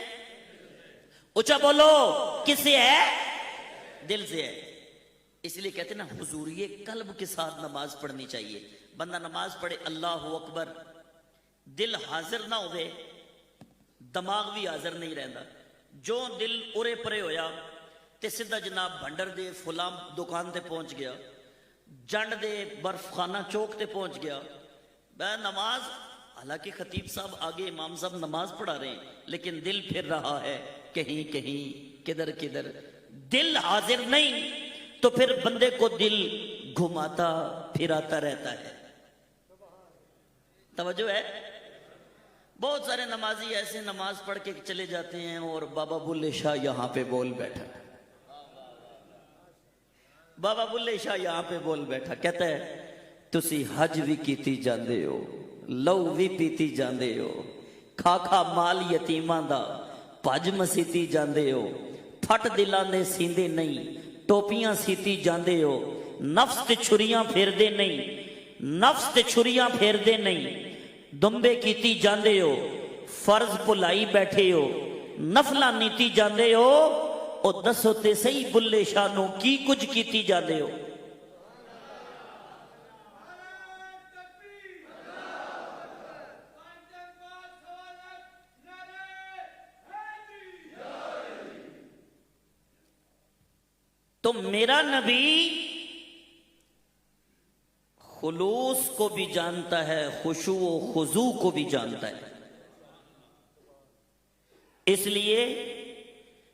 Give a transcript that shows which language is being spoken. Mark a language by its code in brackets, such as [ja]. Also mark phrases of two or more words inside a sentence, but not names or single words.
[ur] اونچا بولو، کس سے ہے؟ دل سے ہے۔ اس لیے کہتے ہیں نا حضوری قلب کے ساتھ نماز پڑھنی چاہیے۔ بندہ نماز پڑھے اللہ اکبر، دل حاضر نہ ہوئے، دماغ بھی حاضر نہیں رہتا، جو دل ارے [pa] پرے ہویا تے سیدھا جناب بھنڈر دے فلاں دکان تے پہنچ گیا، جنڈ دے برف خانہ چوک تے پہنچ گیا، [ur] نماز، حالانکہ خطیب صاحب آگے امام صاحب نماز پڑھا رہے ہیں لیکن دل پھر رہا ہے کہیں کہیں، کدھر کدھر، دل حاضر نہیں تو پھر بندے کو دل گھماتا پھراتا رہتا ہے۔ توجہ ہے؟ بہت سارے نمازی ایسے نماز پڑھ کے چلے جاتے ہیں اور بابا بلے شاہ یہاں پہ بول بیٹھا، بابا بلے شاہ یہاں پہ بول بیٹھا، کہتا ہے [pa] تسی حج بھی کیتی جاندے ہو، لو بھی پیتی جاندے ہو، کھا کھا مال یتیماں دا پج مسیتی جاندے ہو، پھٹ دلاں دے سیندے نہیں، ٹوپیاں سیتی جاندے ہو، نفس تے چھریاں پھیر دے نہیں، نفس تے چھریاں پھیر دے نہیں، دمبے کیتی جاندے ہو، فرض بھلائی بیٹھے ہو، نفلاں نیتی جاندے ہو، او دسو تے صحیح بلے شاہ نو کی کچھ کیتی جاندے ہو؟ [ur] تو میرا نبی خلوص کو بھی جانتا ہے، خشوع و خضوع کو بھی جانتا ہے، اس لیے